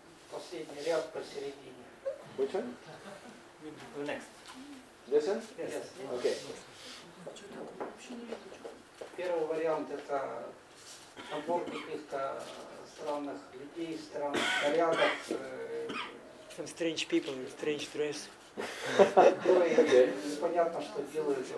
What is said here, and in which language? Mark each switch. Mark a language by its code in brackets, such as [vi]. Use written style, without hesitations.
[ru] Последний ряд посередине. [en] Which one? Next. This one? Yes. Okay. [ru] Первый вариант это набор каких-то странных людей, странных нарядов. [en] Some strange people in strange dress. [ru] Которые непонятно, что делают.